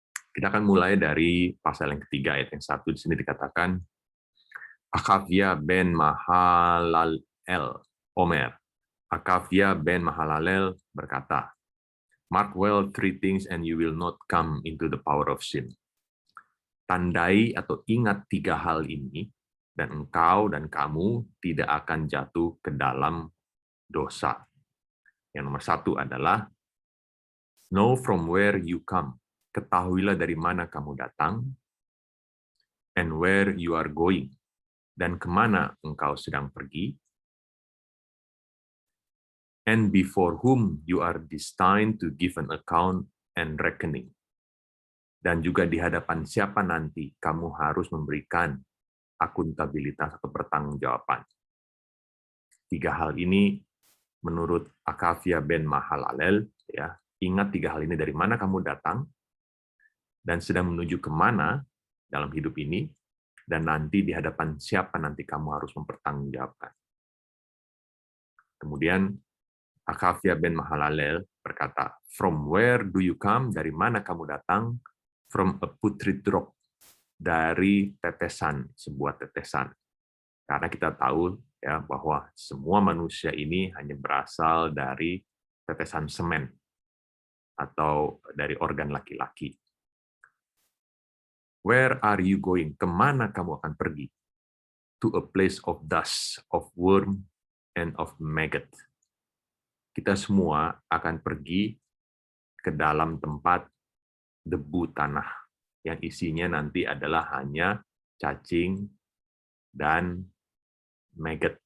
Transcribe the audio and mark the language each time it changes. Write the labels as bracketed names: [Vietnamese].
[Indonesian] Kita akan mulai dari pasal yang ketiga ayat yang 1. Di sini dikatakan Akavia ben Mahalalel Omer. [English] Akavia ben Mahalalel [Indonesian] berkata, [English] "Mark well 3 things and you will not come into the power of sin." [Indonesian] Tandai atau ingat 3 hal ini, dan engkau dan kamu tidak akan jatuh ke dalam dosa. Yang nomor 1 adalah, [English] know from where you come. [Indonesian] Ketahuilah dari mana kamu datang, [English] and where you are going. [Indonesian] Dan kemana engkau sedang pergi, [English] and before whom you are destined to give an account and reckoning. [Indonesian] Dan juga di hadapan siapa nanti kamu harus memberikan akuntabilitas atau pertanggungjawaban. 3 hal ini menurut Akavia ben Mahalalel, ya, ingat 3 hal ini dari mana kamu datang dan sedang menuju kemana dalam hidup ini, dan nanti di hadapan siapa nanti kamu harus mempertanggungjawabkan. Kemudian Akavia ben Mahalalel berkata, [English] from where do you come? [Indonesian] Dari mana kamu datang? [English] From a putrid drop. [Indonesian] Dari tetesan, sebuah tetesan. Karena kita tahu ya bahwa semua manusia ini hanya berasal dari tetesan semen atau dari organ laki-laki. [English] Where are you going? [Indonesian] Kemana kamu akan pergi? [English] To a place of dust, of worm, and of maggot. [Indonesian] Kita semua akan pergi ke dalam tempat debu tanah yang isinya nanti adalah hanya cacing dan maggot.